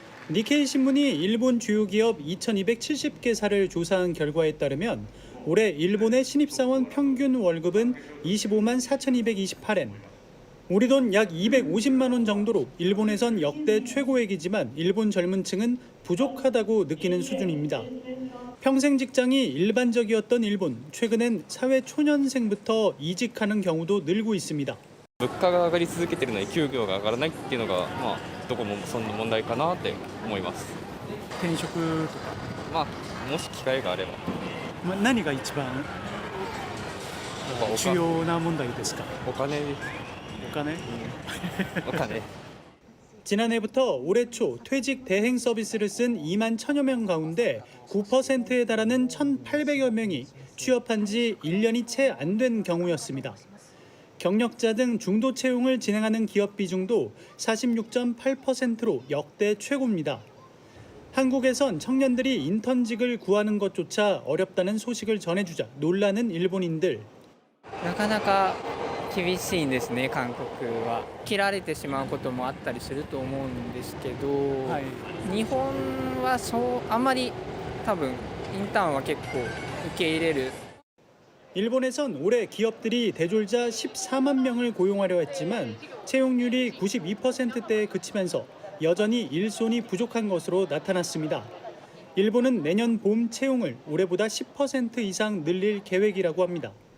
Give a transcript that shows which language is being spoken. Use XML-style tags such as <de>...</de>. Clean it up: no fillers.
<ko>니케이 신문이 일본 주요 기업 2,270개사를 조사한 결과에 따르면 올해 일본의 신입사원 평균 월급은 25만 4,228엔. 우리 돈 약 250만 원 정도로 일본에선 역대 최고액이지만 일본 젊은 층은 부족하다고 느끼는 수준입니다. 평생 직장이 일반적이었던 일본, 최근엔 사회 초년생부터 이직하는 경우도 늘고 있습니다.</ko> <ja>物価が上がり続けているのに給料が上がらないっていうのがどこもそんな問題かなって思います。転職とか、もし機会があれば。何が一番主要な問題ですか？お金。お金。</ja> <ko>지난해부터 올해 초 퇴직 대행 서비스를 쓴 2만 1천여 명 가운데 9%에 달하는 1,800여 명이 취업한 지 1년이 채 안 된 경우였습니다. 경력자 등 중도 채용을 진행하는 기업 비중도 46.8%로 역대 최고입니다. 한국에선 청년들이 인턴직을 구하는 것조차 어렵다는 소식을 전해주자 놀라는 일본인들.</ko> <ja>なかなか厳しいんですね、韓国は。切られてしまうこともあったりすると思うんですけど、日本はあんまり多分インターンは結構受け入れる。</ja> <ko>일본에선 올해 기업들이 대졸자 14만 명을 고용하려 했지만 채용률이 92%대에 그치면서 여전히 일손이 부족한 것으로 나타났습니다. 일본은 내년 봄 채용을 올해보다 10% 이상 늘릴 계획이라고 합니다.</ko>